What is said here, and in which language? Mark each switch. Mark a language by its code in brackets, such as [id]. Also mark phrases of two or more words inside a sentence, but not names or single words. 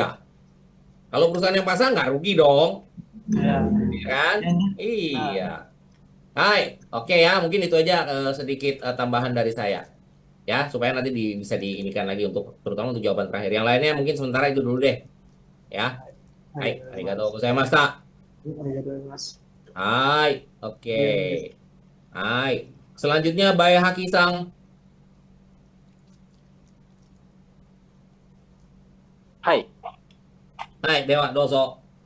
[id] Kalau perusahaan yang pasang nggak rugi dong. ya. Ya kan? Yang, Iya. ah, Hai, oke ya, mungkin itu aja sedikit tambahan dari saya ya, supaya nanti bisa diinikan lagi untuk terutama untuk jawaban terakhir. Yang lainnya mungkin sementara itu dulu deh, ya. [ja] Hai, ありがとうございま arigatou す。 gozaimashita. ありがとうございます。 [id] Hai, oke. [ja] 以上です。 Hai. [id] Selanjutnya Bae Haki-sang. [ja] はい。はい、では どうぞ.